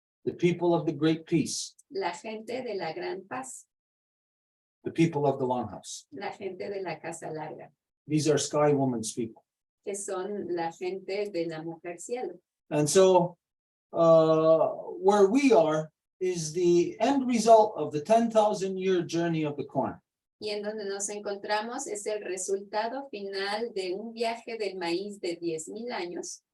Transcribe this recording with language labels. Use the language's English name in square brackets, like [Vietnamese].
[English] The people of the great peace, [Spanish] la gente de la gran paz, [English] the people of the Longhouse. [Spanish] la gente de la casa larga, [English] These are Sky Woman's people. [Spanish] que son la gente de la mujer cielo. [English] And so where we are is the end result of the 10,000-year journey of the corn. [Spanish] Y en donde nos encontramos es el resultado final de un viaje del maíz de 10,000 años.